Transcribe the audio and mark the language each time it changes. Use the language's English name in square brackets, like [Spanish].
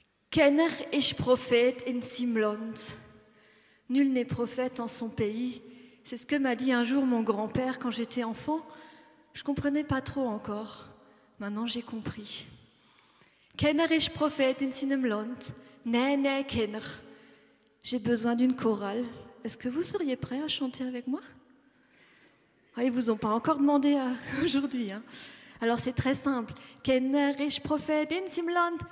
[German] Keiner ist Prophet in seinem Land. [French] Nul n'est prophète en son pays. C'est ce que m'a dit un jour mon grand-père quand j'étais enfant. Je ne comprenais pas trop encore. Maintenant, j'ai compris. [German] Keiner ist Prophet in seinem Land. Nee, keiner. [French] J'ai besoin d'une chorale. Est-ce que vous seriez prêts à chanter avec moi? Ils ne vous ont pas encore demandé aujourd'hui. Hein. Alors c'est très simple. [German] Keiner ist Prophet in seinem Land.